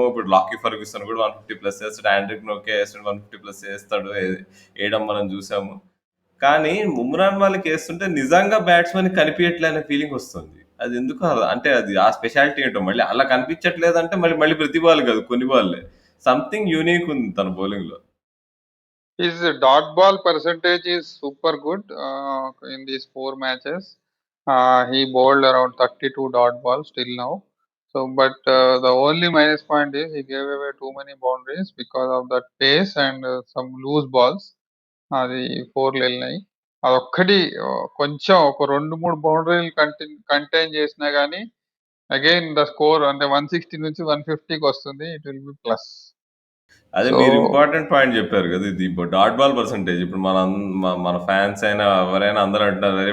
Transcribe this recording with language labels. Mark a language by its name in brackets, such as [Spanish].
[Telugu] ఇప్పుడు Lockie Ferguson కూడా 150+ ఏస్తాడు. Anrich నోకే ఏస్తాడు 150+ ఏస్తాడు. ఏయడం మనం చూసాము. కానీ ఉమ్రాన్ మాలిక్ ఏస్తుంటే నిజంగా బ్యాట్స్‌మెన్‌కి కనిపియట్లే అనే ఫీలింగ్ వస్తుంది. అది ఎందుకో అంటే అది ఆ స్పెషాలిటీ ఏంటో మళ్ళీ అలా కనిపించట్లేదంటే మళ్ళీ మళ్ళీ ప్రతి బాల్ కాదు కొన్ని బాల్‌లే. [English] something unique [Telugu] ఉంది తన బౌలింగ్‌లో. [English] His dot ball percentage is super good in these 4 matches. He bowled around 32 dot balls till now. So, but the only minus point is he gave away too many boundaries because of that pace and some loose balls. [Telugu] అది 4 వెళ్ళినాయి. అదొక్కటి కొంచెం ఒక 2-3 బౌండరీలు contain చేసినా గానీ [English] again the score [Telugu] అంటే 160 నుంచి 150కి వస్తుంది. [English] It will be plus. [Telugu] అదే సో మీరు ఇంపార్టెంట్ పాయింట్ చెప్పారు కదా! ఇది డాట్ బాల్ పర్సెంటేజ్. ఇప్పుడు మన ఫ్యాన్స్ అయినా ఎవరైనా అందరూ అంటున్నారు. "అరే!